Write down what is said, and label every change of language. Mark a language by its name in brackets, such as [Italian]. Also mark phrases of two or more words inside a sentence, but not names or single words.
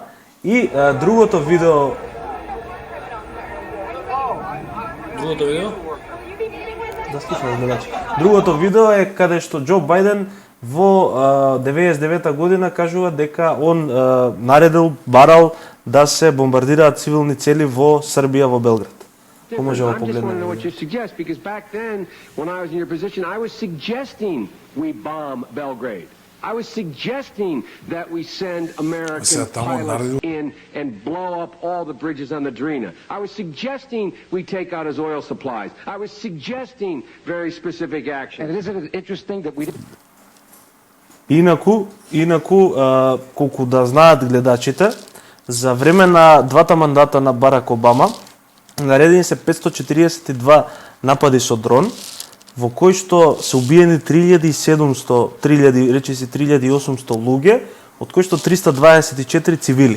[Macedonian] И другото видео... Да слушаме, значи. Другото видео е каде што Џо Бајден во 99 година кажува дека он наредил, барал да се бомбардираат цивилни цели во Србија, во Белград. Ko možemo [English] I just want to know what you suggest, because back then, when I was in your position, I was suggesting we bomb Belgrade. I was suggesting that we send American pilots in and blow up all the bridges on the Drina. I was suggesting we take out his oil supplies. I was suggesting very specific action. And isn't it interesting that we didn't... [Macedonian] Инаку, колку да знаат гледачите, за време на двата мандата на Барак Обама, наредени се 542 напади со дрон, во кои што се убиени 3800 луѓе, од кои што 324 цивили.